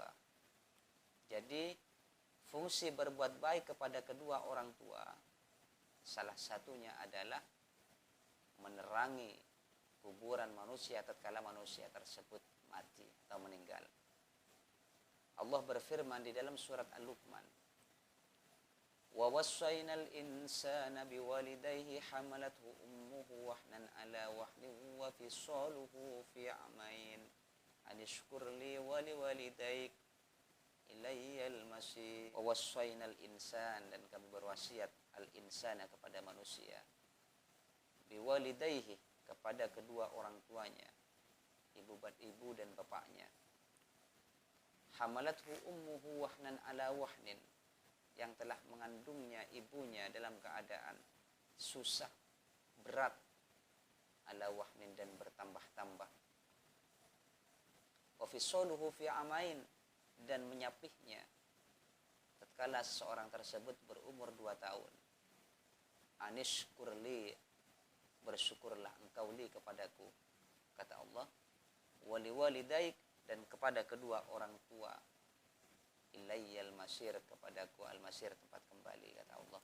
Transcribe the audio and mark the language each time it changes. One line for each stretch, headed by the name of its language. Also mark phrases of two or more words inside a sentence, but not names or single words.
Indonesian: Jadi fungsi berbuat baik kepada kedua orang tua salah satunya adalah menerangi kuburan manusia tatkala manusia tersebut mati atau meninggal. Allah berfirman di dalam surat Al-Luqman,
Arabic: ووصينا الإنسان بوالديه حملته أمه وهنا على وهن وفصاله في عامين أن اشكر لي ولوالديك إلي المسيح. ووصينا الإنسان,
Indonesian: dan kami berwasiat al-insana kepada manusia, biwalidayhi, kepada kedua orang tuanya, ibu dan bapaknya.
Arabic: حملته أمه وهنا على وهن,
Indonesian: yang telah mengandungnya ibunya dalam keadaan susah, berat,
Arabic: على وهن,
Indonesian: dan bertambah-tambah.
Arabic: وفصاله في عامين,
Indonesian: dan menyapihnya tatkala seorang tersebut berumur 2 tahun. Anishkurli, bersyukurlah engkau li kepadaku, kata Allah,
Arabic: ولوالديك,
Indonesian: dan kepada kedua orang tua,
Arabic: إلي المصير,
Indonesian: kepadaku al-masir, tempat kembali, kata Allah.